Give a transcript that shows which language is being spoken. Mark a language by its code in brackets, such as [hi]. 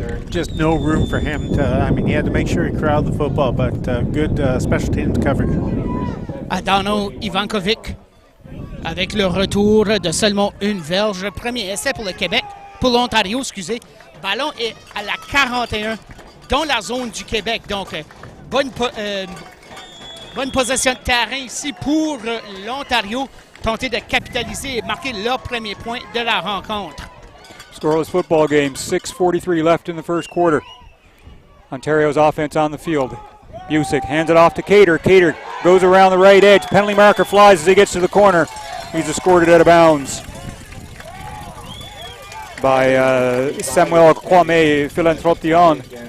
[en] Just no room for him to, he had to make sure he corralled the football, but good special teams coverage. [fr] Adano Ivankovic avec le retour de seulement une verge. Premier essai pour le Québec, pour l'Ontario, excusez. Ballon est à la 41 dans la zone du Québec. Donc, bonne possession de terrain ici pour l'Ontario. Tenter de capitaliser et marquer leur premier point de la rencontre. [en] Scoreless football game, 6:43 left in the first quarter. Ontario's offense on the field. Busick hands it off to Cater. Cater goes around the right edge. Penalty marker flies as he gets to the corner. He's escorted out of bounds by Samuel Kwame Philanthropion.